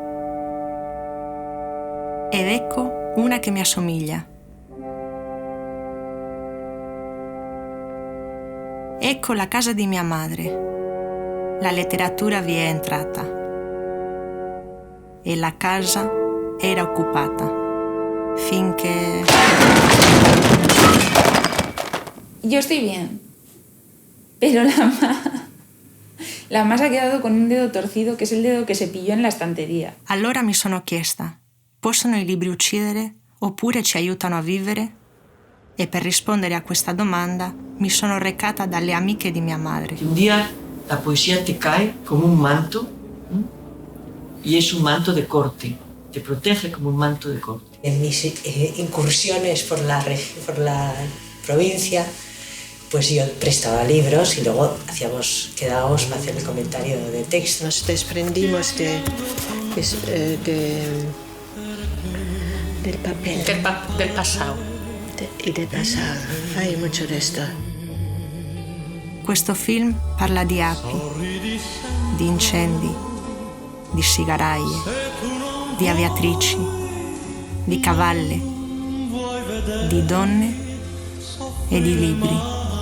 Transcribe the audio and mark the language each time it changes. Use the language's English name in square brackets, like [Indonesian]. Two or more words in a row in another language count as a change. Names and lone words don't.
[Italian] Ed ecco una che mi assomiglia. Ecco la casa di mia madre. La letteratura vi è entrata. E la casa era occupata. Finché... [Spanish] Yo estoy bien, pero la Ma se ha quedado con un dedo torcido, [Italian] che è il [Spanish] dedo che se pillò en la estanteria. [Italian] Allora mi sono chiesta, possono i libri uccidere oppure ci aiutano a vivere? E per rispondere a questa domanda mi sono recata dalle amiche di mia madre. [Spanish] Un día la poesía te cae como un manto y es un manto de corte, te protege como un manto de corte. En mis incursiones por la provincia, pues yo prestaba libros y luego quedábamos para hacer el comentario de texto. Nos desprendimos del papel. Del pasado. Y del pasado. Hay mucho de esto. [Italian] Questo film parla di api, di incendi, di sigaraie, di aviatrici, di cavalle, di donne e di libri.